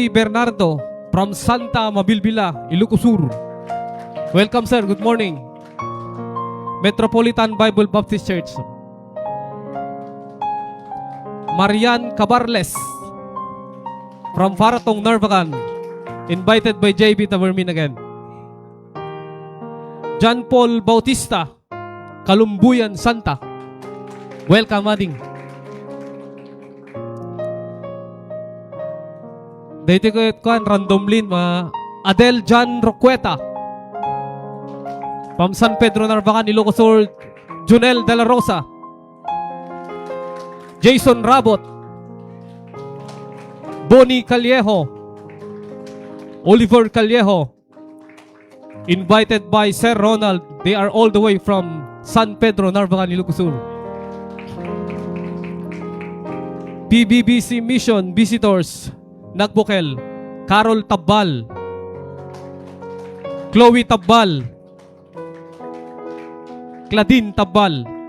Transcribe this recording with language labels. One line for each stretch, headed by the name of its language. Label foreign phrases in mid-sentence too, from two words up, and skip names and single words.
English: Bernardo from Santa Mabilbila, Ilocosur. Welcome sir, good morning. Metropolitan Bible Baptist Church. Marian Cabarles from Faratong, Narvacan. Invited by JB Tabermin again. John Paul Bautista, Kalumbuyan, Santa. Welcome, Ading. Dito ko ito random lin, Adel John Roqueta from San Pedro, Narvacan, Ilocosur. Junel De La Rosa. Jason Rabot. Bonnie Callejo. Oliver Callejo. Invited by Sir Ronald. They are all the way from San Pedro, Narvacan, Ilocosur. PBBC Mission Visitors, Nagbukel. Carol Tabbal. Chloe Tabbal. Claudine Tabbal.